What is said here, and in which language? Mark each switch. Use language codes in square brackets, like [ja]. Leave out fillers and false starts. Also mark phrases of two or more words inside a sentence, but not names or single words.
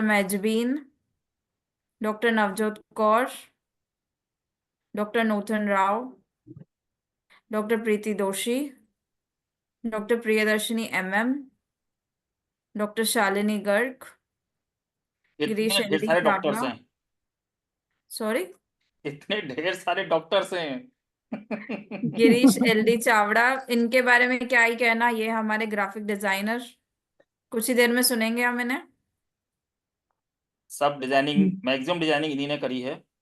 [en] Majbeen, Dr. Navjot Kaur, Dr. Nothan Rao, Dr. Preeti Doshi, Dr. Priyadarshini MM, Dr. Shalini Garg, Girish [hi] इतने ढेर L.D. सारे डॉक्टर्स Chawla. हैं, [en] Sorry? [hi] इतने ढेर सारे डॉक्टर्स हैं। गिरीश एल.डी. चावड़ा, इनके बारे में क्या ही कहना, ये हमारे ग्राफिक डिजाइनर, कुछ ही देर में सुनेंगे हम इन्हें। सब डिजाइनिंग, मैक्सिमम डिजाइनिंग इन्हीं ने करी है।